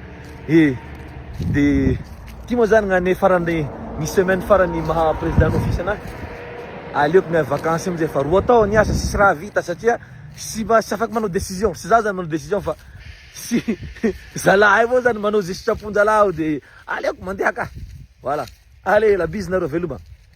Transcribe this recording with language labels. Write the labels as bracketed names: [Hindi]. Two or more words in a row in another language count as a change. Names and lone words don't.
[Malagasy] de ty moa zany gnane farany ny semaine farany maha [French] président office [Malagasy] anahy aleoko miha vacances amizay fa roa tao niasa sisy raha vita satria sy afaky manao décision sy zaho zany manao décision fa sy zalahy avao zany manao ze sitraponjalao de aleoko mandeha ka [French] voilà allez la bise [Malagasy] nareo veloma